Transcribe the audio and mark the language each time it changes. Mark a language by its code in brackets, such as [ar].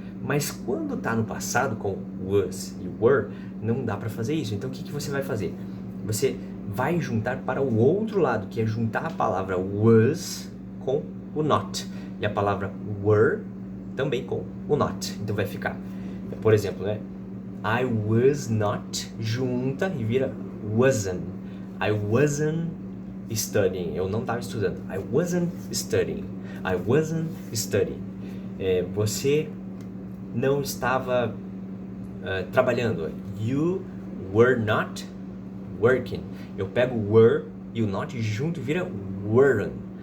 [pt] Mas quando tá no passado com was e were, não dá para fazer isso. Então o que você vai fazer? Você vai juntar para o outro lado, que é juntar a palavra was com o not. E a palavra were também com o not. Então vai ficar, por exemplo, né? [en] I was not, [pt] junta e vira [en] wasn't. I wasn't studying. [pt] Eu não estava estudando. [en] I wasn't studying. I wasn't studying. [pt] Você não estava trabalhando. [en] You were not working. [pt] Eu pego were e o not junto e vira weren't.